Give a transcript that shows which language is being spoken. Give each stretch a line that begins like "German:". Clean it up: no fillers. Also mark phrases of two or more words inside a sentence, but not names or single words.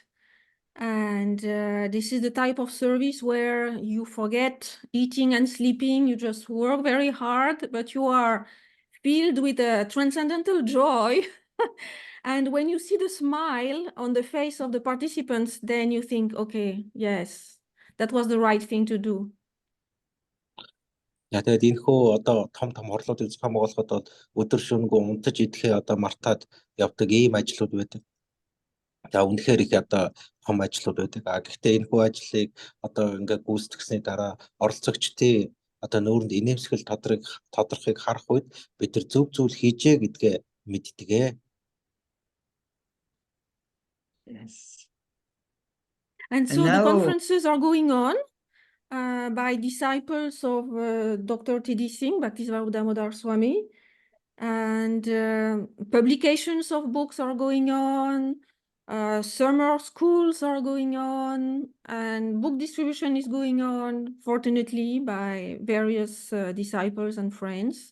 English: And this is the type of service where you forget eating and sleeping, you just work very hard, but you are filled with a transcendental joy. And when you see the smile on the face of the participants, then you think, okay, yes, that was the right thing to do.
Mongolian: За тэгээд энэхүү одоо том хурлуудыг зохион байгуулахад бол өдөр шөнөгүй унтаж идэхээ одоо мартаад явдаг ийм ажлууд байдаг. За үнэхээр их одоо том ажлууд байдаг. Гэхдээ энэхүү ажлыг одоо ингээд гүйцэтгэсний дараа оролцогчдын одоо нүүрэнд инээмсэгэл тодорхойг харах үед бид нар зөв зүйл хийжээ гэдгээ мэддэг.
English: Yes. And so the conferences are going on by disciples of Dr. T.D. Singh, Bhaktivedanta Swami, and publications of books are going on, summer schools are going on, and book distribution is going on, fortunately, by various disciples and friends.